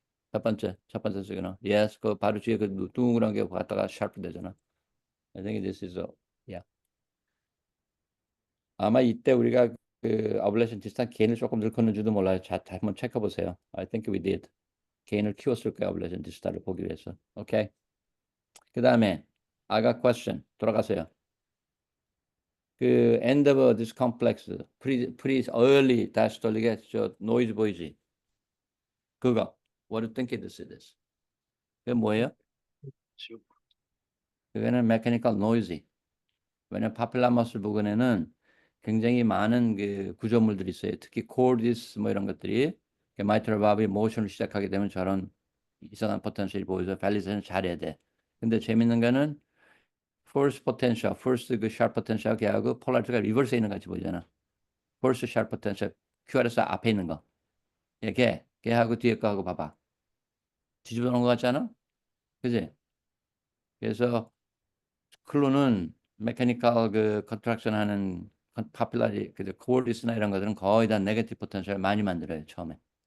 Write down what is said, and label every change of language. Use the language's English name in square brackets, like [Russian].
[Korean] 첫 번째 시그널. Yes, 그 바로 뒤에 그 둥그런 게 갔다가 샤프 되잖아. [English] I think this is yeah. [Korean] 아마 이때 우리가 그 어블레이션 디스탄스 개인을 조금 늘었는지도 몰라요. 자, 한번 체크해 보세요. [English] I think we did. [Korean] 개인을 키웠을 거야, 어블레이션 디스탄스를 보기 위해서. [English] 오케이. [Korean] 그 다음에 [English] I got question. [Korean] 돌아가세요. 그 end of this complex, early diastolic 저 noise 보이지? 그거. [English] What do you think this is? [Korean] 그게 뭐예요? 지금 [English] 그거는 mechanical noisy. [Korean] 왜냐면 파필라 머슬 부근에는 굉장히 많은 그 구조물들이 있어요. 특히 코디스 뭐 이런 것들이 마이트럴 바브이 모션을 시작하게 되면 저런 이상한 포텐셜이 보여서 밸리데이션 잘해야 돼. 근데 재밌는 거는 force potential, first 그 sharp potential 걔하고 폴라리티가 리버스에 있는 거 같이 보이잖아. first sharp potential QRS 앞에 있는 거. 걔하고 뒤에 거하고 봐봐. 뒤집어 놓은 거 같잖아? 그지? 그래서 클루는 메카니컬 그 컨트랙션 하는 파퓰라리 그 코어디스나 이런 것들은 거의 다 네게티브 포텐셜 많이 만들어요 처음에.